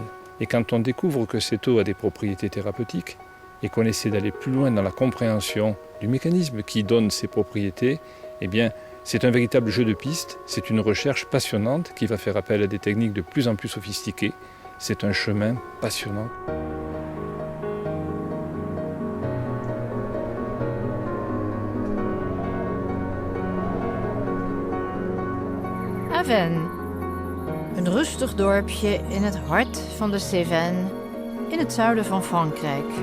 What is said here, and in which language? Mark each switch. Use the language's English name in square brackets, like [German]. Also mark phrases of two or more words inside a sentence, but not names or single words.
[French] Et quand on découvre que cette eau a des propriétés thérapeutiques et qu'on essaie d'aller plus loin dans la compréhension du mécanisme qui donne ces propriétés, eh bien, c'est un véritable jeu de piste, c'est une recherche passionnante qui va faire appel à des techniques de plus en plus sophistiquées. C'est un chemin passionnant. [Dutch] Avennes, een rustig dorpje in het hart van de Cévennes, in het zuiden van Frankrijk.